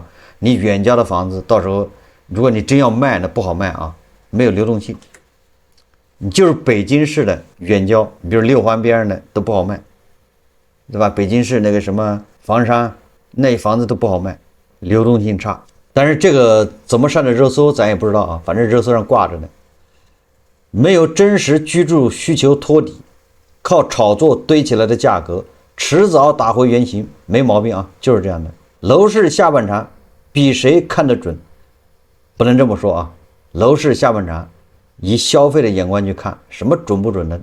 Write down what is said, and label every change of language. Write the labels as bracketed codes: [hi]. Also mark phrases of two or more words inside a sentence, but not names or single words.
[zh] 你遠郊的房子到時候如果你真要賣，那不好賣啊，沒有流動性。你就是北京市的遠郊，比如6環邊上的都不好賣。对吧？北京市那個什麼房山那房子都不好賣，流動性差。但是這個怎麼上的熱搜咱也不知道啊，反正熱搜上掛着呢。沒有真實居住需求托底，靠炒作堆起來的價格，遲早打回原形，沒毛病啊，就是這樣的。樓市下半場比誰看得準？不能這麼說啊，樓市下半場以消費的眼光去看，什麼準不準的？